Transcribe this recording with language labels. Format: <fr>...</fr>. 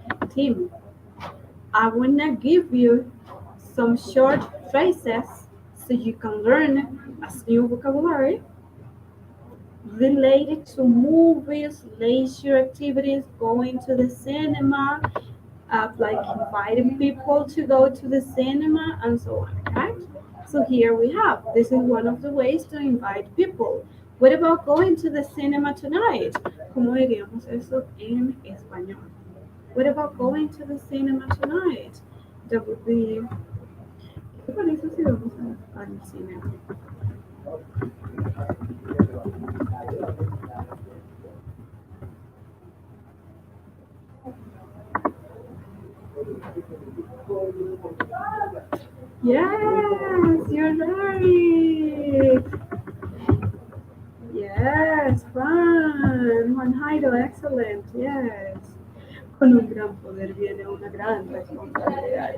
<en>Tim, I wanna give you some short phrases so you can learn as new vocabulary related to movies, leisure activities, going to the cinema, like inviting people to go to the cinema and so on, right? So here we have, this is one of the ways to invite people. What about going to the cinema tonight?</en> <es>¿Cómo diríamos eso en español?</es> <en>What about going to the cinema tonight? That would be,</en> <es>¿qué parece si vamos al cine?</es> <en>Yes, you're right. Yes, Juan Jairo, excellent, yes.</en> <es>Con un gran poder viene una gran responsabilidad.</es>